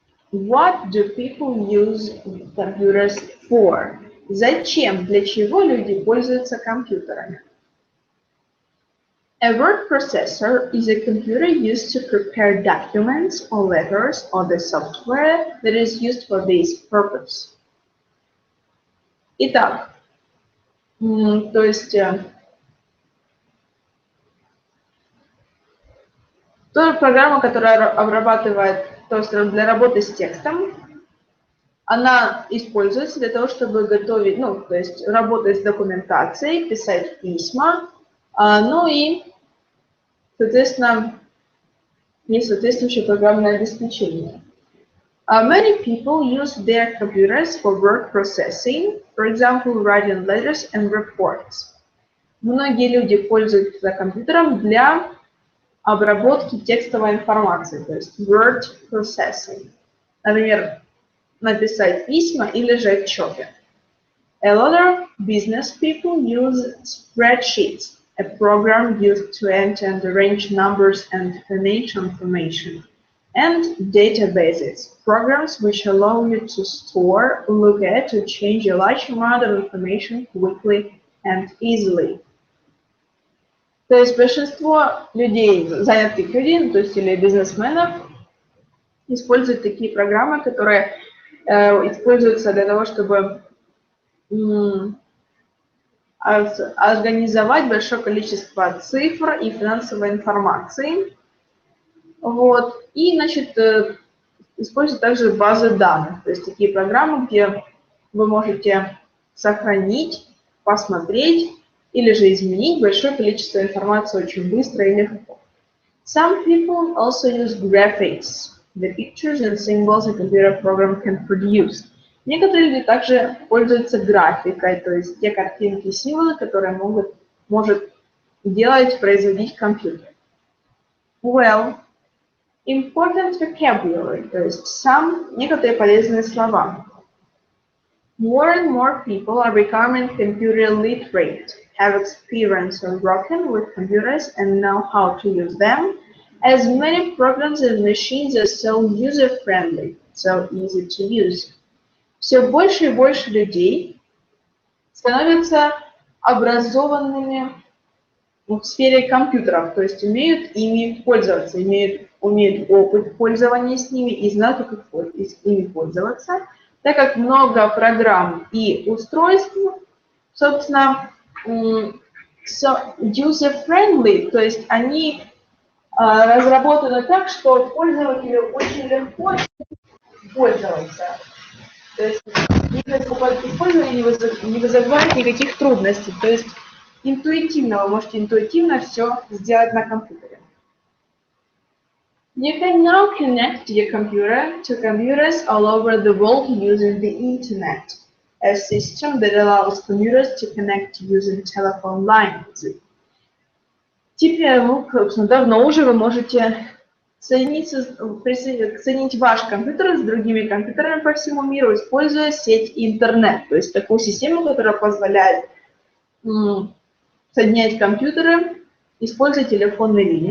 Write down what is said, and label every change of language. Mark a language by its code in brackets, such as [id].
[en] What do people use computers for? [ru] Зачем, для чего люди пользуются компьютерами? [en] A word processor is a computer used to prepare documents or letters or the software that is used for this purpose. [ru] Итак, то есть та программа, которая обрабатывает, то есть для работы с текстом, она используется для того, чтобы готовить, то есть работать с документацией, писать письма, и, соответственно, есть соответствующее программное обеспечение. [en] Many people use their computers for word processing, for example, writing letters and reports. [ru] Многие люди пользуются компьютером для обработки текстовой информации, то есть word processing. Например, написать письма или же отчеты. [en] A lot of business people use spreadsheets, a program used to enter and arrange numbers and financial information, and databases, programs which allow you to store, look at, to change a large amount of information quickly and easily. [ru] То есть большинство людей, занятых людей, то есть или бизнесменов, используют такие программы, которые используются для того, чтобы организовать большое количество цифр и финансовой информации. Вот. И, используют также базы данных, то есть такие программы, где вы можете сохранить, посмотреть или же изменить большое количество информации очень быстро и легко. [en] Some people also use graphics, the pictures and symbols a computer program can produce. [ru] Некоторые люди также пользуются графикой, то есть те картинки и символы, которые может делать, производить компьютер. [en] Well, important vocabulary, [ru] то есть некоторые полезные слова. [en] More and more people are becoming computer literate, have experience or working with computers and know how to use them, as many programs and machines are so user-friendly, so easy to use. [ru] Все больше и больше людей становятся образованными в сфере компьютеров, то есть умеют ими пользоваться, умеют опыт пользования с ними и знают, как ими пользоваться, так как много программ и устройств, собственно, user-friendly, то есть они разработаны так, что пользователю очень легко пользоваться. То есть использование не вызывает никаких трудностей. То есть интуитивно, вы можете интуитивно все сделать на компьютере. [en] You can now connect your computer to computers all over the world using the Internet, a system that allows computers to connect using telephone lines. [ru] Теперь, давно уже вы можете соединить ваш компьютер с другими компьютерами по всему миру, используя сеть интернет, то есть такую систему, которая позволяет соединять компьютеры, используя телефонные линии.